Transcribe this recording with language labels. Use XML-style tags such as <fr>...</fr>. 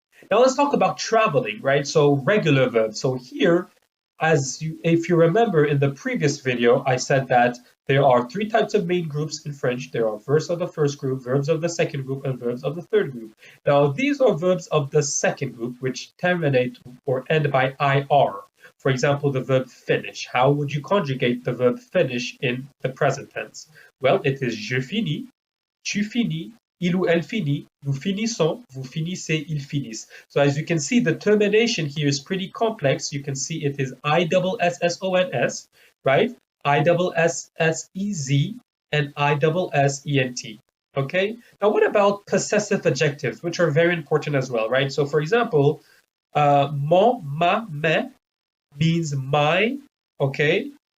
<en>Now let's talk about traveling, right? So regular verbs. So here, if you remember in the previous video, I said that there are three types of main groups in French. There are verbs of the first group, verbs of the second group, and verbs of the third group. Now, these are verbs of the second group, which terminate or end by IR. For example, the verb finish. How would you conjugate the verb finish in the present tense? Well, it is</en> <fr>je finis, tu finis, il ou elle finit, nous finissons, vous finissez, ils finissent.</fr> <en>So as you can see, the termination here is pretty complex. You can see it is ISSONS, right? ISSEZ and ISSENT. Okay. Now, what about possessive adjectives, which are very important as well, right? So, for example, mon, ma, mes means my, okay?</en>